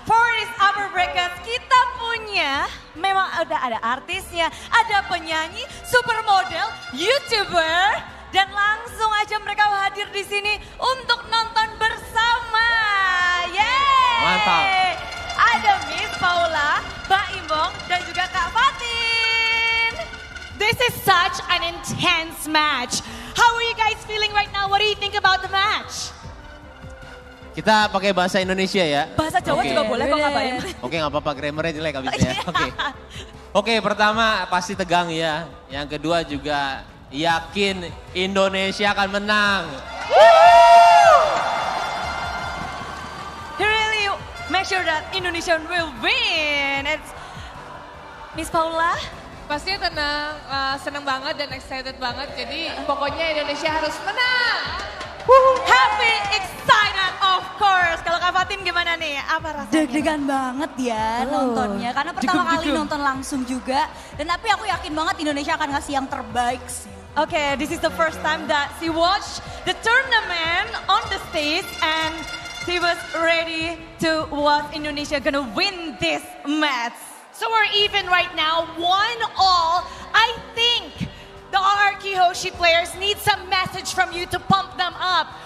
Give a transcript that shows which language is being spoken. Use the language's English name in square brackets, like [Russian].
[English] For this upper bracket, [Indonesian] kita punya memang ada artisnya, ada penyanyi, supermodel, YouTuber, dan langsung aja mereka hadir di sini untuk nonton bersama. Yeay! Mantap. Ada Miss Paula, Mbak Imbong, dan juga Kak Fatin. [English] This is such an intense match. How are you guys feeling right now? What do you think about the match? [Indonesian] Kita pakai bahasa Indonesia ya. Bahasa Jawa juga boleh kok, Kak Baim. Oke, nggak apa-apa, grammarnya jelek abisnya ya. Oke, pertama pasti tegang ya. Yang kedua juga yakin Indonesia akan menang. [English] He really make sure that Indonesia will win. It's Miss Paula. [Indonesian] Pastinya tenang, seneng banget dan excited banget. Jadi pokoknya Indonesia harus menang. [English] Happy, excited of course. [Indonesian] Kalau Kak Fatin gimana nih? Apa rasanya? Deg-degan banget ya nontonnya. Karena pertama kali nonton langsung juga. Dan tapi aku yakin banget Indonesia akan ngasih yang terbaik sih. [English] Okay, this is the first time that she watched the tournament on the stage and she was ready to watch Indonesia gonna win this match. So we're even right now, 1-1. I think the Rrq Hoshi players need some message from you to pump them up.